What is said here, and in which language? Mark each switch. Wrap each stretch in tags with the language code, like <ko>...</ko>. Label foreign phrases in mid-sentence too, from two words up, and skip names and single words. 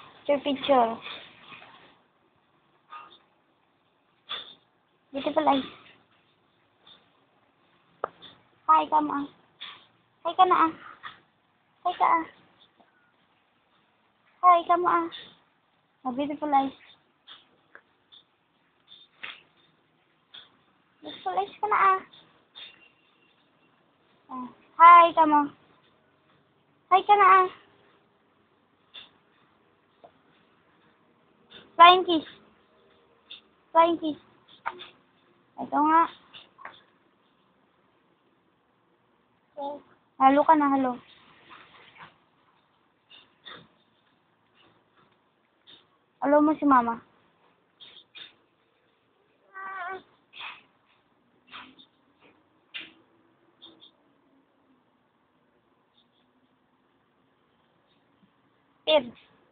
<en>Picture. Beautiful eyes.</en> <tl>Hi ka ma. Hi ka na ah. Hi ka ah. Hi ka mo ah. Oh,</tl> <en>beautiful eyes. Beautiful eyes</en> <tl>ka na ah. Oh, hi ka mo. Hi ka na ah.</tl> <en>Flying kiss. Flying kiss.</en> <tl>Ito nga. Halo ka na, halo. Halo mo si mama. Pibs.</tl>